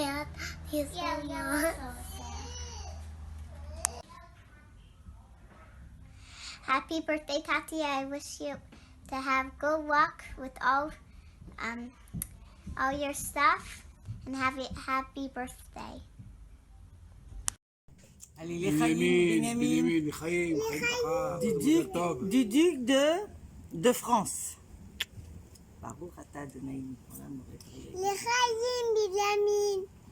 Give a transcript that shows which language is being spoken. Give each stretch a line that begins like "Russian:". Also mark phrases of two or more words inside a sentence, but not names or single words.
English: He's so young. Happy birthday, Tati. I wish you to have good luck with all your stuff, and happy birthday.
French: Allez, les Benjamin, du duc de France.
Hebrew: ברוך אתה אדוני,
French: les Chaim, Benjamin.